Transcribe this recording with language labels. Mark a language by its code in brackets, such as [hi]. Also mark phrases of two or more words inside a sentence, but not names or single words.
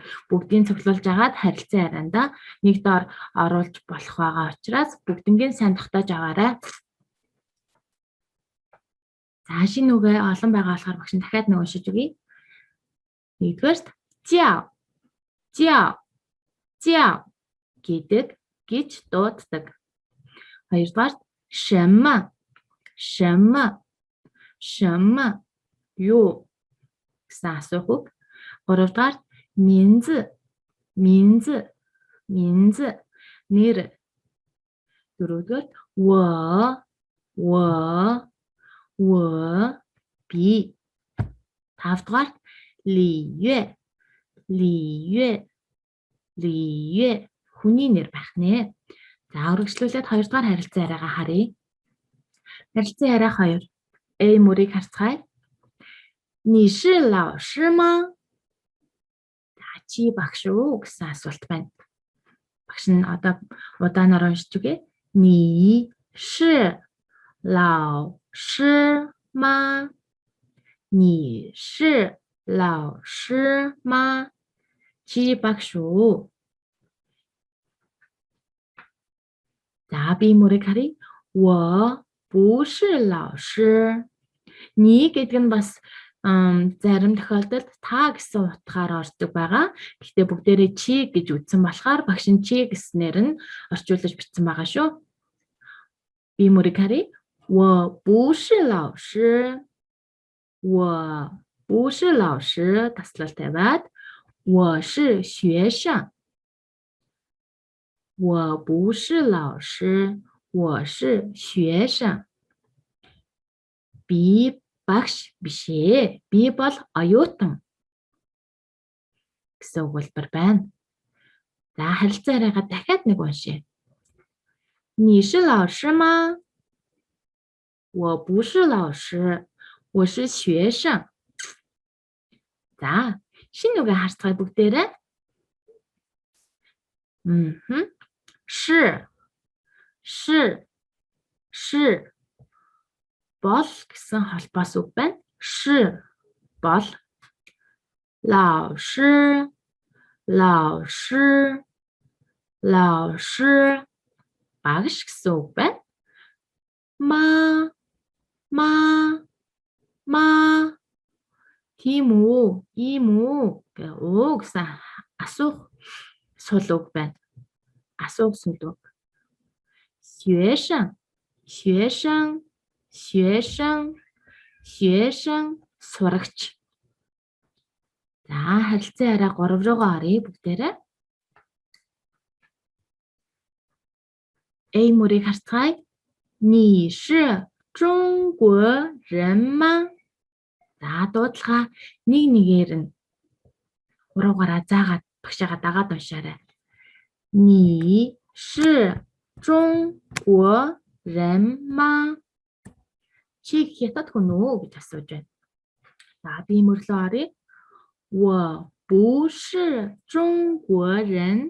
[mn] Бүгдийг цуглуулж агаад харилцан ярианда нэг доор оруулж болох байгаа учраас бүгднгийн сайн тогтоож аваарай. За шинэ үгээ олон байгаа болохоор багш нь дахиад нэг уншиж өгье. Нэгдүгээрт [zh] 叫，叫，叫 [mn] гэдэг гэж дууддаг. Хоёрдугаарт [zh] 什么 什么 什么 [mn] юу гэсэн асуух үг. Гуравдугаар [zh] 名字 名字 名字 [mn] нэр. Дөрөвдүгээр 我 би. Тавдугаар 李月 хүний нэр байх нэ. За үргэлжлүүлээд хоёрдугаар харилцан яриагаа харъя. Харилцан яриа 2. A мөрийг харцгаая. [zh] 你是老师吗? [mn] Чи багш уу гэсэн асуулт байна. Багш нь одоо удаанаар уншиж үгэй. [zh] 你是老师吗? 你是老师吗? [mn] Чи багш уу? За би мөрийг харъя. [zh] 我不是老师. [mn] Ни гэдэг нь бас зарим тохиолдолд та гэсэн утгаар ордог байгаа. Гэхдээ бүгдээрээ чи гэж үздсэн болохоор багш нь чи гэснээр нь орчуулж бичсэн байгаа шүү. Би мөрийг харъя. [zh] 我不是老师. 我不是老师 [mn] таслал тавиад [zh] 我是学生. 我不是老师. 我是学生. [mn] Би багш биш ээ. Би бол оюутан гэсэн өгүүлбэр байна. За харилцаа яриагаа дахиад нэг уншъя. [zh] 你是老师吗？我不是老师，我是学生。 [mn] За шинэ үгээ харцгаая бүгдээрээ. Мгм. 是 бол гэсэн холбоос үг байна. 是 бол 老师 багш гэсэн үг байна. ма тийм үү, ийм үү гэх уу гэсэн асуух сул үг байна. Асуух сул үг. 学生 сурагч. За харилцаа яриа 3 руугаа оръё бүгдээрээ. A мөрийг харцгаая. [zh] 你是中国人吗? [mn] За дуудлага нэг нэгээр нь 3-аараа заагаад багшаага дагаад уншаарай. [zh] 你是中国人吗? [mn] Чи хятад хүн үү гэж асууж байна. За би мөрлөө оръё. [zh] 我不是中国人.